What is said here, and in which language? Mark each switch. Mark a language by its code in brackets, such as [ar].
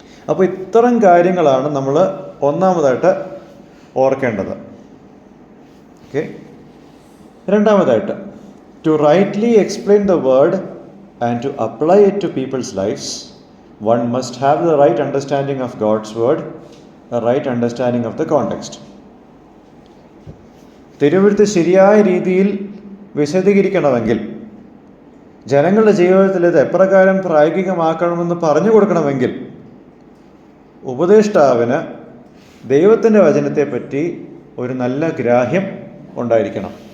[ml] അപ്പോൾ ഇത്തരം കാര്യങ്ങളാണ് നമ്മൾ ഒന്നാമതായിട്ട് ഓർക്കേണ്ടത്. ഓക്കെ. [en] രണ്ടാമതായിട്ട്, to rightly explain the word and to apply it to people's lifes, one must have the right understanding of God's word, a right understanding of the context. [ml] തിരുവെഴുത്ത് ശരിയായ രീതിയിൽ വിശദീകരിക്കണമെങ്കിൽ, ജനങ്ങളുടെ ജീവിതത്തിൽ ഇത് എപ്രകാരം പ്രായോഗികമാക്കണമെന്ന് പറഞ്ഞു കൊടുക്കണമെങ്കിൽ, ഉപദേഷ്ടാവിന് ദൈവത്തിൻ്റെ വചനത്തെപ്പറ്റി ഒരു നല്ല ഗ്രാഹ്യം ഉണ്ടായിരിക്കണം.